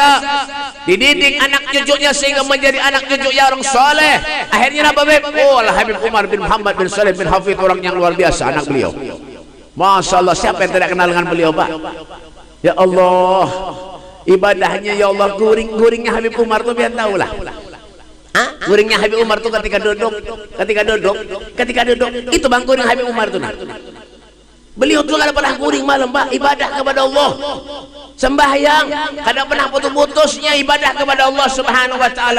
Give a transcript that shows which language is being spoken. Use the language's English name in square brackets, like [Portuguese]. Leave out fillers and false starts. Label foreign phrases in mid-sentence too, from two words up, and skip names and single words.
[Indonesian] Dididik anak cucunya sehingga menjadi anak cucu yang orang soleh. Akhirnya apa Beb? Oh, Al-Habib Umar bin Muhammad bin Salim bin Hafid, orang yang luar biasa, anak beliau. [Arabic] ما شاء الله, [Indonesian] siapa yang tidak kenal dengan beliau Pak? [Arabic] يا الله, [Indonesian] ibadahnya [Arabic] يا الله, [Banjar] guring-guringnya Habib Umar tuh biar tahu lah. Guringnya Habib Umar tuh ketika duduk itu bang guring Habib Umar tuh. Beliau tuh kada pernah guring malam Pak, ibadah kepada Allah, sembahyang, kada pernah putus-putusnya ibadah kepada [Arabic] الله سبحانه وتعالى.